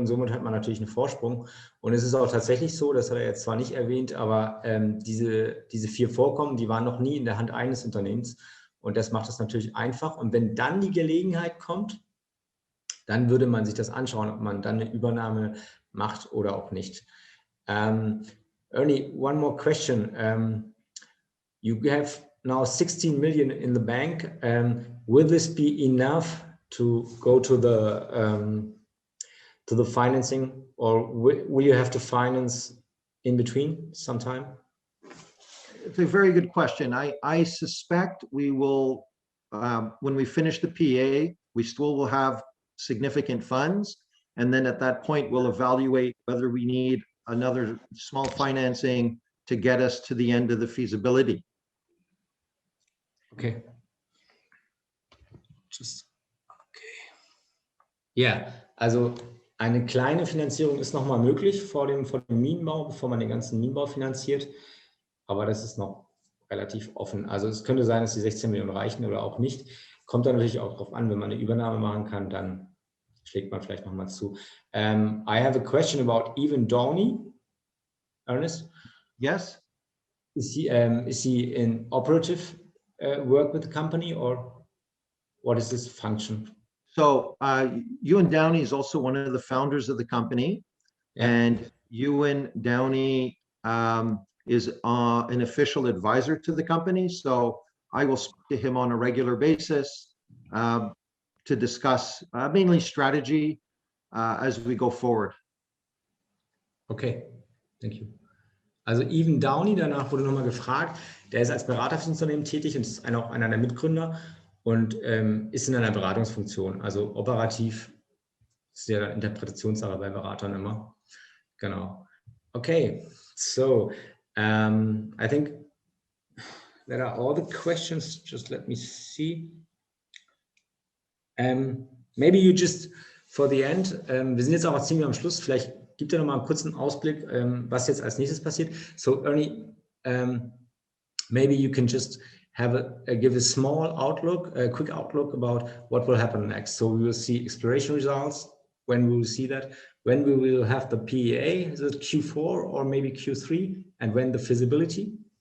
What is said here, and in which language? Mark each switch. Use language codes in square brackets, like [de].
[de] Und somit hat man natürlich einen Vorsprung. Und es ist auch tatsächlich so, das hat er jetzt zwar nicht erwähnt, aber diese 4 Vorkommen, die waren noch nie in der Hand eines Unternehmens. Und das macht es natürlich einfach. Und wenn dann die Gelegenheit kommt, dann würde man sich das anschauen, ob man dann eine Übernahme macht oder auch nicht. [en] Ernie, one more question. You have now 16 million in the bank. Will this be enough to go to the financing, or will you have to finance in between sometime? It's a very good question. I suspect we will, when we finish the PA, we still will have significant funds. And then at that point, we'll evaluate whether we need another small financing to get us to the end of the feasibility. Okay. Okay. [de] Ja, also eine kleine Finanzierung ist nochmal möglich vor dem Minenbau, bevor man den ganzen Minenbau finanziert. Aber das ist noch relativ offen. Also es könnte sein, dass die 16 Millionen reichen oder auch nicht. Kommt dann natürlich auch darauf an, wenn man eine Übernahme machen kann, dann schlägt man vielleicht nochmal zu. [en] I have a question about Even Downey. Ernest? Yes. Is he in operative work with the company, or what is his function? So Ewan Downey is also one of the founders of the company. Yeah. And Ewan Downey is an official advisor to the company. So I will speak to him on a regular basis to discuss mainly strategy as we go forward. Okay, thank you. [de] Also Even Downey, danach wurde nochmal gefragt, der ist als Berater für das Unternehmen tätig und ist auch einer der Mitgründer und ist in einer Beratungsfunktion, also operativ ist ja Interpretationssache bei Beratern immer. Genau. [en] Okay, so I think that are all the questions. Just let me see. Maybe you just for the end, [de] wir sind jetzt auch ziemlich am Schluss, vielleicht gibt er noch mal einen kurzen Ausblick, was jetzt als nächstes passiert. [en] So Ernie, maybe you can just give a small outlook, a quick outlook about what will happen next. So we will see exploration results. When we will see that, when we will have the PEA, is it Q4 or maybe Q3, and when the feasibility?